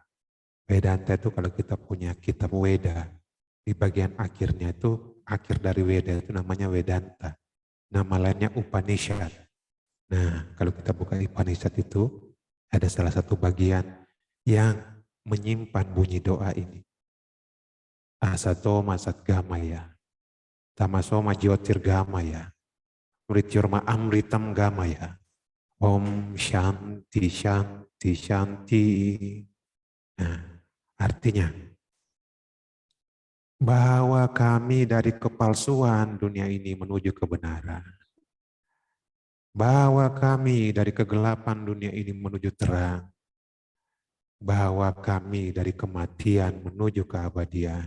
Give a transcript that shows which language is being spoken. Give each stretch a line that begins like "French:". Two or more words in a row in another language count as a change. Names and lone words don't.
Indonesian: Vedanta itu kalau kita punya kitab Weda, di bagian akhirnya itu, akhir dari Weda itu namanya Vedanta. Nama lainnya Upanishad. Nah, kalau kita buka Upanishad itu, ada salah satu bagian yang menyimpan bunyi doa ini.
Sanskrit: Asato masat gamaya, tamasoma jyotirgamaya, mrityurma amritam gamaya, om shanti shanti shanti.
Indonesian: Nah, artinya bahwa kami dari kepalsuan dunia ini menuju kebenaran. Bahwa kami dari kegelapan dunia ini menuju terang. Bahwa kami dari kematian menuju keabadian.